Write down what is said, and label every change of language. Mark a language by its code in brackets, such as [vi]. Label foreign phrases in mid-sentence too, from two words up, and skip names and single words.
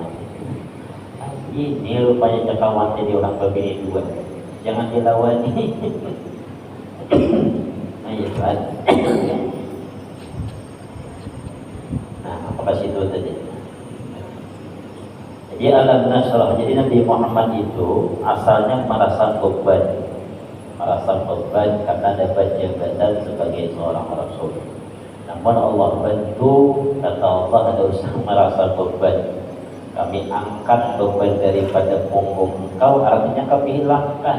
[bjn] Ini rupanya kawan jadi orang berbini 2. Jangan dilawani. Ayo Tuhan. [id] Nah, apakah situ tadi? Jadi alam nasrah. Jadi Nabi Muhammad itu asalnya merasa beban. Karena dapat jabatan sebagai seorang rasul. Namun Allah bantu, kata Allah ada usaha merasa beban. Kami angkat beban daripada punggung engkau, artinya kami hilangkan.